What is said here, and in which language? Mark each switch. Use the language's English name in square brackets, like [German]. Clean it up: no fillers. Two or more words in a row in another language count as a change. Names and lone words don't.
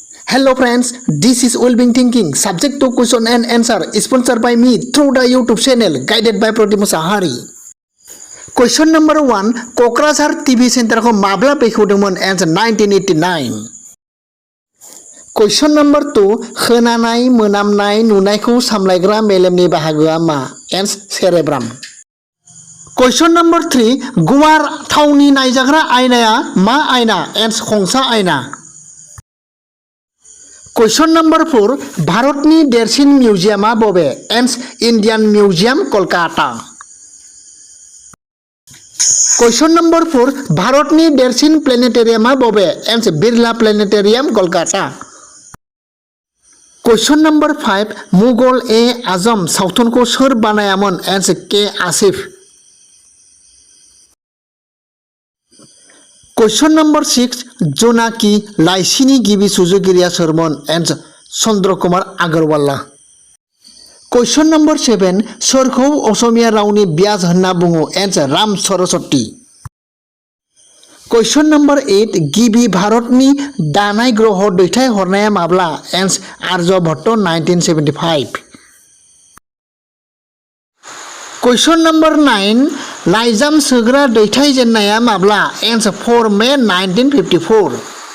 [English] Hello friends, this is Wellbeing Thinking. Subject to question and answer sponsored by me through the YouTube channel guided by Pratibha Sahari. Question number 1. [Bodo] Kokrazar TV Center ko mabla bekhudungmon answer 1989. [English] Question number 2. [Bodo] Khonaनाय मोनामनाय नुनायखौ सामलायग्रा मेलेमनि बाहागोआ मा? [English] Answer cerebrum. Question number 3. [Bodo] गुवार थावनि नायजाग्रा आयनाया मा आयना? Answer खंसा आयना. [English] Question number 4. [Bodo] भारतनि देरसिन मिउजियामा बबे? [English] Answer Indian Museum, Kolkata. Question number 4. [Bodo] भारतनि देरसिन प्लेनेटेरियामा बबे? [English] Answer बिरला प्लेनेटेरियम, Kolkata. Question number 5. [Bodo] मुगल ए आजम सावथुनखौ सोर बानायामोन? [English] Answer के आसिफ. Question number 6. [Bodo] जनाकी लाइसिनि गिबि सुजुगिरिया सोरमोन? [English] Answer चंद्र कुमार आगरवाला. Question number 7. [Bodo] सोरखौ असमिया रावनि ब्याज होनना बुङो? [English] Answer राम सरस्वती. Question number 8. [Bodo] गिबि भारतनि दानाय ग्रह दैथाय हरनाया माब्ला? [English] Answer आर्यभट्ट 1975. Question number 9. [Bodo] लाइजाम सोग्रा दैथाय जेननाया माब्ला? [English] Answer 4 May 1954.